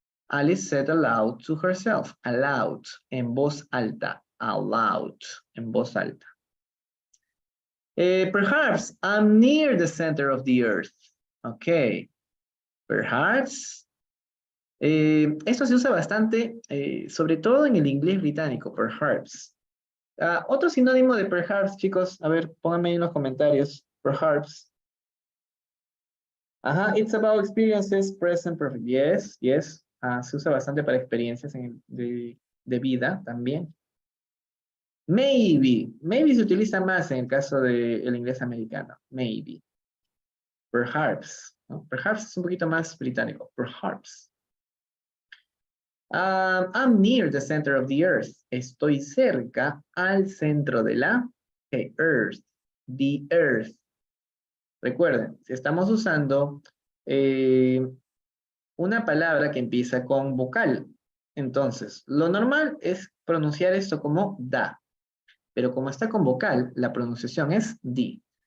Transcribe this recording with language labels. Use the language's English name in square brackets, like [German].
[English] Alice said aloud to herself. Aloud, [Spanish] en voz alta. [English] Aloud, [Spanish] en voz alta. [English] Perhaps I'm near the center of the earth. Okay. Perhaps. [Spanish] Esto se usa bastante, sobre todo en el inglés británico, perhaps. Otro sinónimo de perhaps, chicos, a ver, pónganme en los comentarios. [English] Perhaps. Ajá, it's about experiences, present perfect. Yes, yes. [Spanish] Se usa bastante para experiencias de vida también. Maybe. Maybe se utiliza más en el caso del inglés americano. Maybe. Perhaps. ¿No? Perhaps es un poquito más británico. [English] Perhaps. I'm near the center of the earth. [Spanish] Estoy cerca al centro de la earth. [English] The earth. [Spanish] Recuerden, si estamos usando una palabra que empieza con vocal, entonces lo normal es pronunciar esto como da, pero como está con vocal, la pronunciación es the.